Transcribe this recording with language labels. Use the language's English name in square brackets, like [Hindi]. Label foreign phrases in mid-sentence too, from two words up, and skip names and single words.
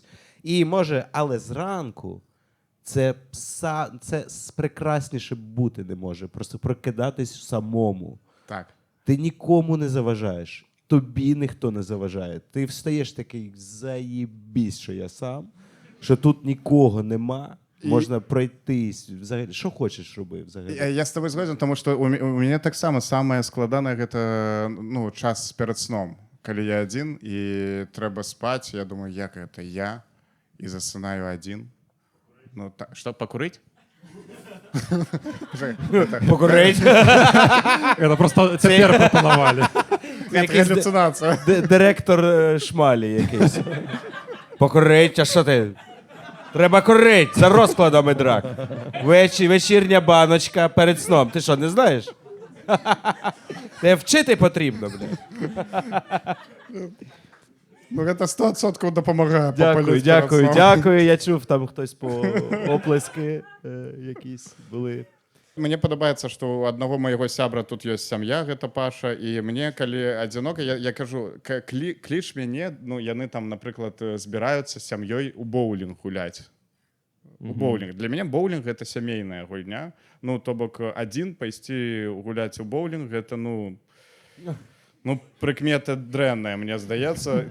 [Ukrainian] І може, але зранку це прекрасніше бути не може, просто прокидатись самому. Так. Ти нікому не заважаєш, тобі ніхто не заважає. Ти встаєш такий, заєбісь, що я сам, що тут нікого нема. Можна пройтись, взагалі, що хочеш роби взагалі. Я з тобою згоден, тому що у мене так само [Belarusian] самае складанае гэта час [Ukrainian] перед сном. [Belarusian] Калі я адзін і трэба спаць, я думаю, як гэта я і засынаю адзін. Ну, што, пакурыць? [Russian] Покурить. [Belarusian] Это просто цяпер прапанавалі. Гэта галюцинація. [Ukrainian] Директор шмалі якийсь. Покурить, а що ти? Треба курить за розкладами драк. Вечірня баночка перед сном. Ти що, не знаєш? Тебе вчити потрібно, бля. Ну, гэта 100% допомагає попалити. Дякую. Я чув, там хтось по оплески якісь були. [Belarusian] Мне падабаецца, што у аднаго майго сябра тут ёсць сям'я, гэта Паша, і мне, калі адзінока, я кажу, кліч мяне, яны там, напрыклад, збіраюцца з сям'ёй у боулінг гуляць. У боулінг. Для мяне боулінг — гэта сямейная гульня. Ну, то бок, адзін пайсці гуляць у боулінг — гэта, прыкмета дрэнная, мне здаецца.